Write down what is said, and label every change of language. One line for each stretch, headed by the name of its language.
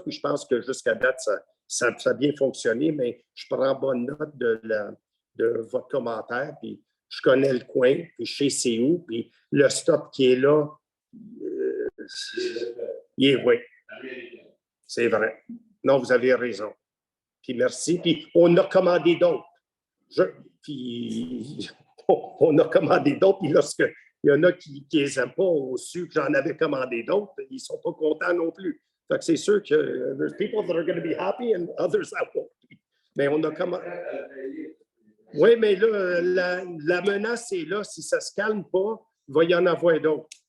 French: Puis je pense que jusqu'à date, ça a bien fonctionné, mais je prends bonne note de votre commentaire, puis je connais le coin, puis je sais c'est où, puis le stop qui est là, oui, c'est vrai. Non, vous avez raison. Puis merci. Puis on a commandé d'autres. Puis on a commandé d'autres. Puis lorsqu'il y en a qui les aiment pas, au su que j'en avais commandé d'autres, ils ne sont pas contents non plus. Fait que c'est sûr que
English: there's people that are going to be happy and others that won't be.
French: Mais on a commandé. Oui, mais là, la menace est là. Si ça ne se calme pas, il va y en avoir d'autres.